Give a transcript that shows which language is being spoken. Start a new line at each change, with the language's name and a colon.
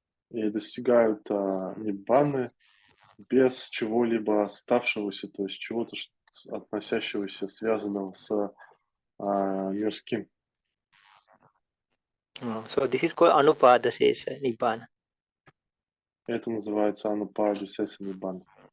Russian: И достигают ниббаны без чего-либо оставшегося, то есть чего-то относящегося, связанного с мирским.
English: So this is called Anupadasesa Nibbana.
Russian: Это называется Анупадисеса Ниббана.